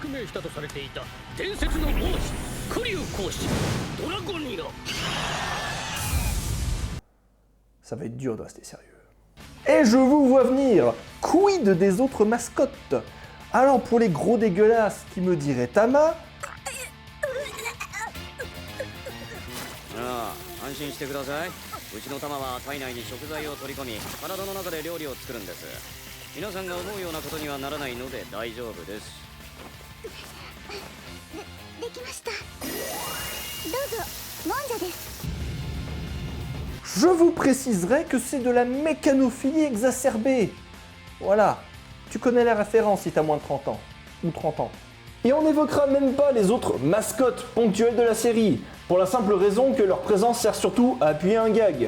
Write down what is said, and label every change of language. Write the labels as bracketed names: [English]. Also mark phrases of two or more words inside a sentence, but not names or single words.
[French] Ça va être dur de rester sérieux. Et je vous vois venir. Quid des autres mascottes? Alors pour les gros dégueulasses qui me diraient Tama, [Japanese] 安心してください。うちの玉は体内に食材を取り込み、体の中で料理を作るんです。皆さんが思うようなことにはならないので大丈夫です。できました。どうぞ、もんじゃです。 [French] je vous préciserai que c'est de la mécanophilie exacerbée. Voilà, tu connais la référence si t'as moins de 30 ans, ou 30 ans. Et on n'évoquera même pas les autres mascottes ponctuelles de la série, pour la simple raison que leur présence sert surtout à appuyer un gag.